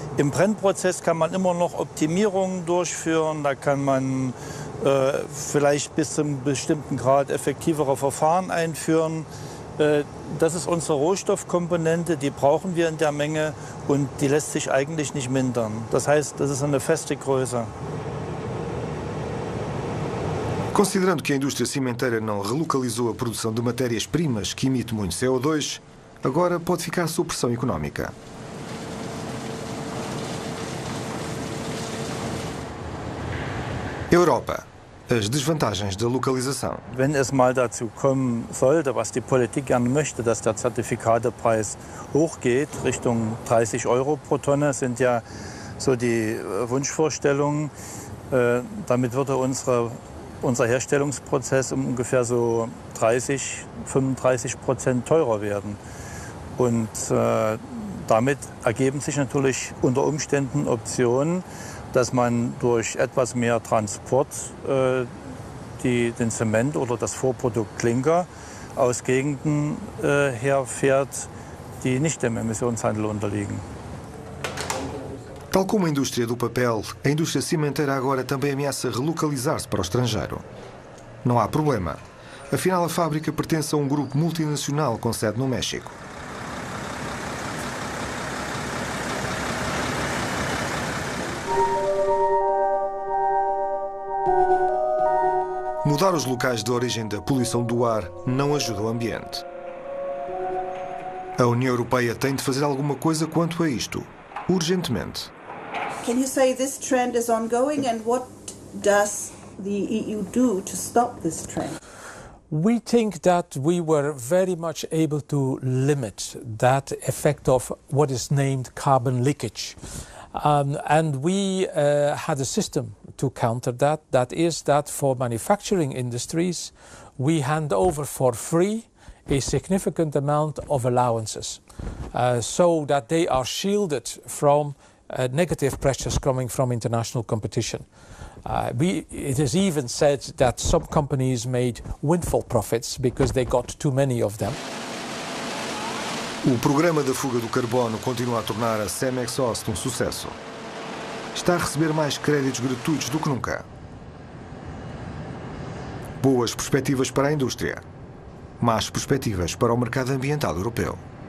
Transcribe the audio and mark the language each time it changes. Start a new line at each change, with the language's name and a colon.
German: Im Brennprozess kann man immer noch Optimierungen durchführen, da kann man vielleicht bis zu einem bestimmten Grad effektivere Verfahren einführen. Das ist unsere Rohstoffkomponente, die brauchen wir in der Menge und die lässt sich eigentlich nicht mindern. Das heißt, das ist eine feste Größe.
Portuguese: Considerando que a indústria cimenteira não relocalizou a produção de matérias-primas que emite muito CO2, agora pode ficar sob pressão económica. Europa. As desvantagens da localização.
German: Wenn es mal dazu kommen sollte, was die Politik gerne möchte, dass der Zertifikatepreis hochgeht, Richtung 30 € pro Tonne, sind ja so die Wunschvorstellungen. Damit würde unser Herstellungsprozess um ungefähr so 30–35% teurer werden. Und damit ergeben sich natürlich unter Umständen Optionen, dass man durch etwas mehr Transport den Zement oder das Vorprodukt Klinker aus Gegenden herfährt, die nicht dem Emissionshandel unterliegen.
Portuguese: Tal como a indústria do papel, a indústria cimenteira agora também ameaça relocalizar-se para o estrangeiro. Não há problema. Afinal, a fábrica pertence a um grupo multinacional com sede no México. Mudar os locais de origem da poluição do ar não ajuda o ambiente. A União Europeia tem de fazer alguma coisa quanto a isto, urgentemente.
English: Can you say this trend is ongoing, and what does the EU do to stop this trend? We think that we were very much able to limit that effect of what is named carbon leakage. And we had a system to counter that. That is that for manufacturing industries, we hand over for free a significant amount of allowances so that they are shielded from negative pressures coming from international competition. It is even said that some companies made windfall profits because they got too many of them.
Portuguese: O programa da fuga do carbono continua a tornar a Cemex Ost um sucesso. Está a receber mais créditos gratuitos do que nunca. Boas perspectivas para a indústria. Más perspectivas para o mercado ambiental europeu.